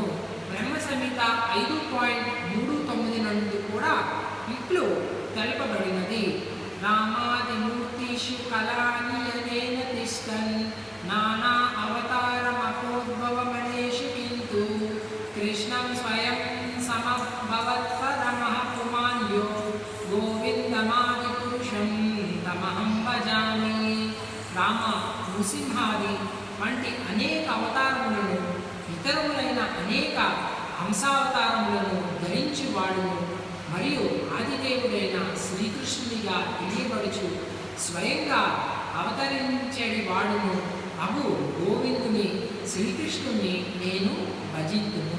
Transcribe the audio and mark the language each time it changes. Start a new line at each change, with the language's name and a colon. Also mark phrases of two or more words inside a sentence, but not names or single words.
Telugu: బ్రహ్మ సంహిత 5.39 నందు కూడా ఇట్లు తెలపబడినది.
Sanskrit: రామాదిమూర్తిషు కళానియనేన తిష్టన్ నానా అవతారమపోద్భవమనేషు కింతు కృష్ణం స్వయం సమభవత్పరమః పుమాన్యో గోవిందమాది పురుషం తమహం భజామి.
Telugu: రామ, నృసింహాది వంటి అనేక అవతారములను ఇతరములైన అనేక హంసావతారములను ధరించువాడును మరియు ఆదిదేవుడైన శ్రీకృష్ణునిగా తెలియబడుచు స్వయంగా అవతరించడి వాడును అగు గోవిందుని శ్రీకృష్ణుని నేను భజింతును.